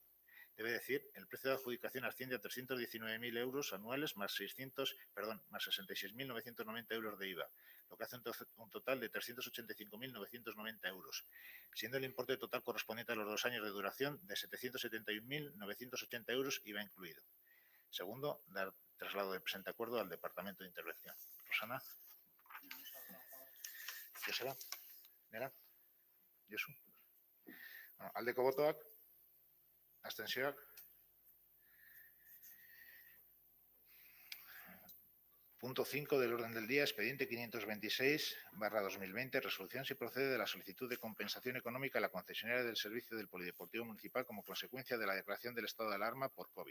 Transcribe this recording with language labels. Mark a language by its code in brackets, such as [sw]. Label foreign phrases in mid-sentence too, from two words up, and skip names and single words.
[es] Debe decir, el precio de adjudicación asciende a 319.000 euros anuales más 66.990 euros de IVA, lo que hace un total de 385.990 euros, siendo el importe total correspondiente a los 2 años de duración de 771.980 euros, IVA incluido. Segundo, dar traslado del presente acuerdo al Departamento de Intervención. Rosana. Joseba. [eu] Nera. Josu. Aldeko botoak. Abstentzioak. [es] Punto 5 del orden del día, expediente 526/2020, resolución si procede de la solicitud de compensación económica a la concesionaria del servicio del Polideportivo Municipal como consecuencia de la declaración del estado de alarma por COVID.